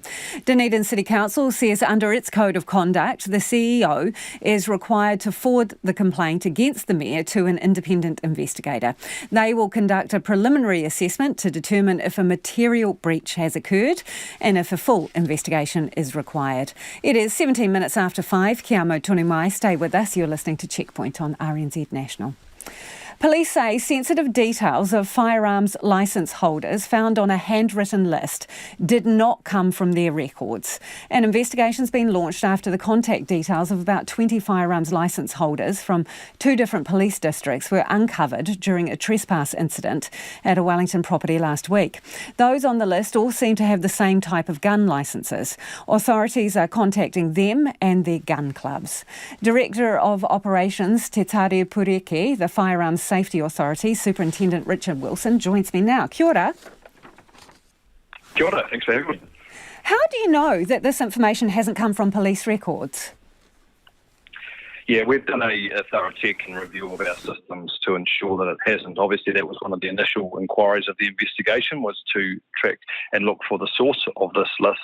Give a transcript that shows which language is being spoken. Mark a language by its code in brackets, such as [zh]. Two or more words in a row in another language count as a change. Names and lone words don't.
[en] Dunedin City Council says under its code of conduct, the CEO is required to forward the complaint against the Mayor to an independent investigator. They will conduct a preliminary assessment to determine if a material breach has occurred and if a full investigation is required. It is 17 minutes after 5. [mi] Kia mau tonu mai. [en] Stay with us. You're listening to Checkpoint on RNZ National. Police say sensitive details of firearms licence holders found on a handwritten list did not come from their records. An investigation's been launched after the contact details of about 20 firearms licence holders from 2 different police districts were uncovered during a trespass incident at a Wellington property last week. Those on the list all seem to have the same type of gun licences. Authorities are contacting them and their gun clubs. Director of Operations Te Tare Pureke, the Firearms Safety Authority, Superintendent Richard Wilson, joins me now. [mi] Kia ora. Kia ora, [en] thanks for having me. How do you know that this information hasn't come from police records? Yeah, we've done a thorough check and review of our systems to ensure that it hasn't. Obviously, that was one of the initial inquiries of the investigation, was to track and look for the source of this list.